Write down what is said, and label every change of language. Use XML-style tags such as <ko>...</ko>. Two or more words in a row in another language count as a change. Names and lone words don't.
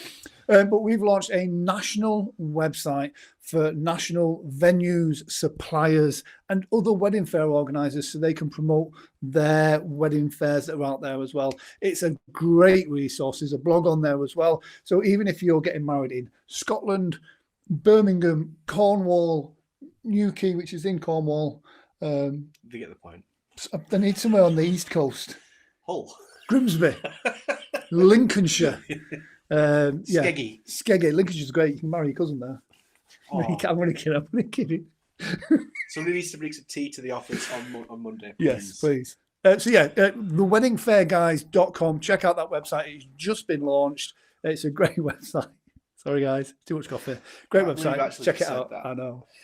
<en>But we've launched a national website for national venues, suppliers, and other wedding fair organisers, so they can promote their wedding fairs that are out there as well. It's a great resource. There's a blog on there as well. So even if you're getting married in Scotland, Birmingham, Cornwall, Newquay, which is in Cornwall. They get the point. They need somewhere on the east coast. Hull. Grimsby. Lincolnshire. Skeggy. Skeggy. Lincolnshire's great. You can marry your cousin there. I'm only kidding. Somebody needs to bring some tea to the office on Monday. Please. Yes, please. theweddingfairguys.com. Check out that website. It's just been launched. It's a great website. Sorry, guys. Too much coffee. Great website. Check it out. I know.</en>